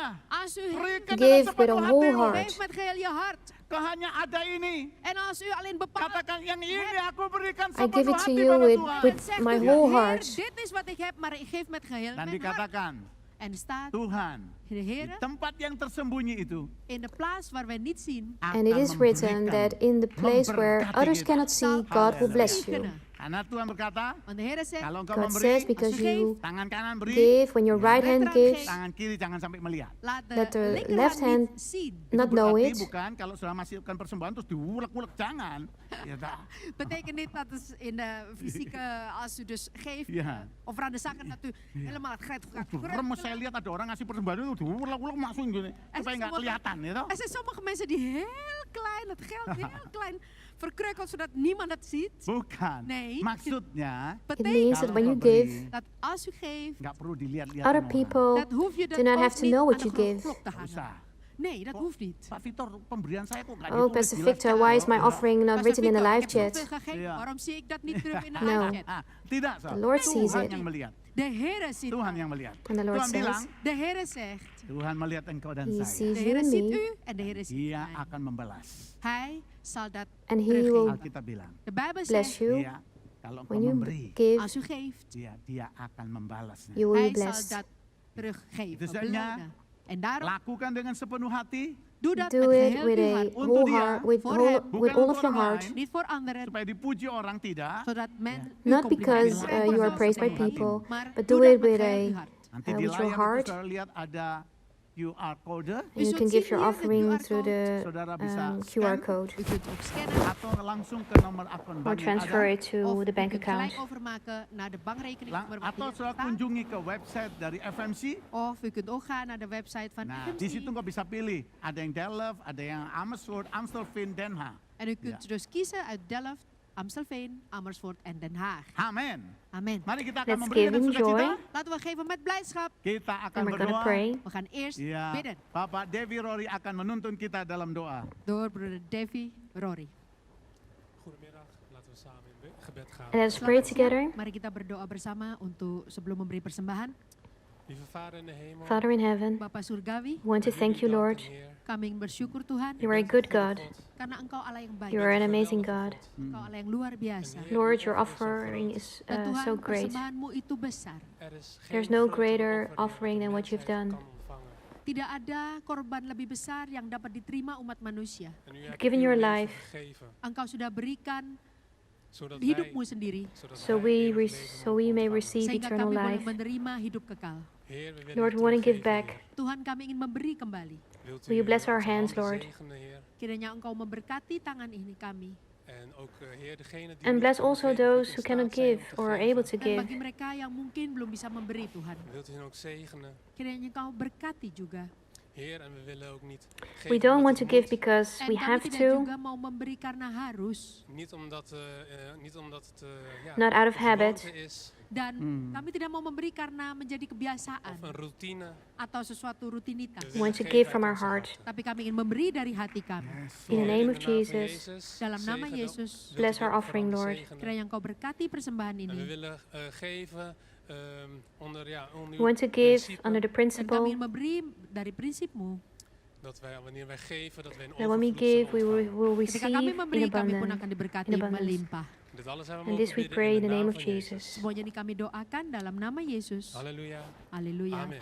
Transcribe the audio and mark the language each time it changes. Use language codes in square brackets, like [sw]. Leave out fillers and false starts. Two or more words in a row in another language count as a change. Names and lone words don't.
[nl] Als u [id] berikan [en] Give [id] dengan [en] with a [id] sepenuh [en] whole [id] hati. [en] heart. [nl] geeft met geheel je hart. [id] Kau hanya ada ini. [nl] En als u alleen bepaalt [id] Katakan yang ini aku berikan [en] I give [id] sepenuh [en] it to [id] hati [en] you [id] pada [en] with, [id] Tuhan. [en] with [nl] zegt [en] my [nl] u, [en] whole [nl] Heer, [en] heart. [nl] dit is wat ik heb, maar ik geef met geheel [id] Dan [nl] mijn hart. [id] dikatakan, [nl] En er staat, [id] Tuhan, [nl] de [id] di [nl] Heer, [id] tempat yang tersembunyi itu [nl] in de plaats waar wij niet zien, [en] And it is written that in the place where others cannot see, God will bless you. [nl] zegenen. [id] Karena Tuhan berkata, [nl] Want de Heer zegt, [id] kalau engkau [en] God [id] memberi, [en] says, because you [id] tangan kanan beri, [en] give, when your right hand gives, [id] tangan kiri jangan sampai melihat. [nl] laat [en] Let [nl] de [en] the [nl] linkerhand [en] left hand [nl] niet zien. [en] not [id] Itu [en] know [id] berarti [en] it. [id] bukan kalau sudah masukkan persembahan terus diulek-ulek, jangan. Ya, dah. [nl] Betekent niet dat het in de fysieke, als u dus geeft, Ja. of aan de zakken, dat u helemaal het geld gaat [id] Remes, saya lihat ada orang ngasih persembahan itu diulek-ulek masukin gini supaya nggak kelihatan gitu. [nl] Er zijn sommige mensen die heel klein, het geld heel klein verkreukelt, zodat niemand het ziet. [id] Bukan. [nl] Nee. [id] Maksudnya [en] It means that [id] kalau [en] when you [id] kau beri, [en] give, [nl] Dat als u geeft, [id] nggak perlu dilihat-lihat [en] other [id] orang. [en] people [nl] dat hoef je [en] do not [nl] ook [en] have to [nl] niet [en] know [nl] aan [en] what [nl] de [en] you give. [nl] klok te [id] Nggak [nl] hangen. [id] usah. [nl] Nee, dat Oh, hoeft niet. [id] Pak Victor, pemberian saya kok nggak Oh, ditulis [en] Pastor [id] jelas [en] Victor, [id] kan? [en] why is my Oh, offering not Pastor written in the Victor, live [nl] ik heb [en] chat? [nl] zoveel gegeven, Ja. waarom zie ik dat niet terug in de [en] No. live chat? [id] Tidak, Sal. [en] The Lord sees [id] Tuhan [en] it. [id] yang melihat. [nl] De Heere ziet [id] Tuhan [nl] dat. [id] yang melihat. [en] And the Lord [id] Tuhan bilang, [en] says, [nl] De Heere zegt, [id] Tuhan melihat engkau dan [en] He [id] saya. [en] sees [nl] de [en] you [nl] Heere [en] and [nl] ziet [en] me, [nl] u en de Heere ziet [id] Dia [nl] mij. [id] akan membalas. [nl] Hij zal dat [en] and He [nl] teruggeven. [en] will [id] Alkitab bilang, [nl] De Bijbel [en] bless [nl] zegt, [en] you. [id] Iya, kalau engkau [en] When you [id] memberi, [en] give, [nl] als u geeft, [id] dia akan membalasnya. [en] you will [nl] hij [en] be [nl] zal [en] blessed. [nl] dat teruggeven, Dus enya, belonen. En daarom, [id] Lakukan dengan sepenuh hati, [nl] doe dat [en] Do [nl] met [en] it [nl] geheel [en] with [nl] uw [en] a [nl] hart. [id] Untuk [en] whole [id] dia, [en] heart, with [nl] voor [en] whole, [nl] hem. [en] with [id] Bukan [en] all [id] untuk [en] of your [id] orang [en] heart, [id] lain. [nl] Niet voor anderen, [id] supaya dipuji orang tidak. [nl] zodat men u [en] not [nl] complimenteert. [en] because [nl] Maar [en] you are [nl] voor [en] praised by [nl] hem. [en] people, [nl] Maar [en] but [nl] doe [en] do [nl] dat [en] it [nl] met [en] with [nl] geheel [en] a [nl] uw hart. [id] Nanti di [en] with your [id] layar [en] heart. [id] itu saudara lihat ada [en] QR code, and [nl] U [en] you [nl] zult [en] can give [nl] zien [en] your [nl] hier de offering QR [en] through the [id] Saudara bisa QR scan [en] code [nl] U kunt ook scannen [id] atau langsung ke nomor akun [en] or [id] bank yang [en] transfer [id] ada. [en] it to [nl] of [en] the [nl] u [en] bank [nl] kunt [en] account. [nl] gelijk overmaken naar de bankrekening. [id] Atau saudara kunjungi ke website dari FMC. [nl] Of u kunt ook gaan naar de website van [id] Nah, [nl] FMC. [id] di situ kau bisa pilih. Ada yang Delft, ada yang Amersfoort, Amstelveen, Den Haag. [nl] En u kunt dus kiezen uit Delft, Amstelveen, Amersfoort en Den Haag. [id] Amin. [en] Amen. [id] Mari kita akan [en] Let's [id] memberi [en] give [id] dengan [en] him [id] sukacita. [en] joy. [nl] Laten we geven met blijdschap. [id] Kita akan [en] And we're going to [id] berdoa. [en] pray. [nl] We gaan eerst [id] Ya, [nl] bidden [id] Bapak Devi Rory akan menuntun kita dalam doa. [nl] door broeder Davy Rory. Goedemiddag, laten we samen in gebed gaan. [en] And let's pray [id] Selamat siang. [en] together. [id] Mari kita berdoa bersama untuk sebelum memberi persembahan. [nl] Lieve Vader in de hemel, [en] Father in heaven, [id] Bapak Surgawi, [en] we want to thank you, Lord. [id] kami bersyukur Tuhan [en] You are a good God. [id] karena Engkau Allah yang baik. [en] You are an amazing God. [id] Engkau Allah yang luar biasa. [en] Lord, your offering is [id] Dan Tuhan, [en] so great. [id] persembahanmu itu besar. [en] There's no greater offering than what you've done. [id] Tidak ada korban lebih besar yang dapat diterima umat manusia. [en] Given your life, [id] Engkau sudah berikan hidupmu sendiri [en] so we may receive [id] sehingga [en] eternal [id] kami boleh [en] life. [id] menerima hidup kekal. [nl] Heer, we willen [en] Lord, [nl] het [en] we want to give [nl] teruggeven, [en] back. [nl] Heer. [id] Tuhan, kami ingin memberi kembali. [nl] Wilt [en] Will you bless our [nl] onze [en] hands, [nl] handen [en] Lord? [nl] zegenen, Heer. [id] Kiranya Engkau memberkati tangan ini kami. [nl] En ook, Heer, degene die [en] And [nl] niet [en] bless [nl] kunnen [en] also [nl] geven, [en] of those [nl] niet [en] who [nl] in [en] cannot [nl] staat zijn om [en] give [nl] te [en] or are [nl] geven. [en] able to [id] Dan [en] give. [id] bagi mereka yang mungkin belum bisa memberi, Tuhan. [nl] Wilt u hen ook zegenen, [id] Kiranya Engkau berkati juga. [nl] Heer, en we willen ook niet geven [en] We don't [nl] omdat [en] want to [nl] het [en] give [nl] moet, [en] because [nl] En [en] we [id] kami [en] have [id] tidak [en] to, [id] juga mau memberi karena harus. [nl] niet omdat het ja, [en] not out of [nl] een [en] habit. [nl] gewoonte is [id] Dan kami tidak mau memberi karena menjadi [nl] of [id] kebiasaan [nl] een routine. [id] atau sesuatu rutinitas. [en] We We [nl] willen [en] want to [nl] geven [en] give [nl] uit [en] from our [nl] onze [en] heart. [nl] harten. [id] Tapi kami ingin memberi dari hati kami. [en] In the [nl] Heer, [en] name [nl] in [en] of [nl] de naam van [en] Jesus, [id] Dalam nama [nl] zegenen, [id] Yesus, [nl] wilt u [en] bless our [nl] dit [en] offering, [nl] vooral [en] Lord. [nl] zegenen. [id] kiranya Engkau berkati persembahan [nl] En we [id] ini. [nl] willen geven onder [en] We [nl] uw [en] want to give [nl] principe, [en] under the [id] Dan kami [en] principle [id] ingin memberi dari prinsipmu. [nl] dat wij, wanneer wij geven, dat wij een [en] that when we [nl] overvloed [en] give, [nl] zullen [en] we [nl] ontvangen. [en] will [id] Ketika [en] receive [id] kami [en] in [id] memberi, kami pun [en] abundance. [id] akan diberkati [en] in abundance. [id] melimpah. [nl] Dit alles hebben we [en] And [nl] mogen [en] this we [nl] bidden [en] pray in the [nl] de [en] name [nl] naam [en] of [nl] van [en] Jesus. [id] Semuanya ini kami doakan dalam nama Yesus. [nl] Halleluja. [id] Haleluya. Amin.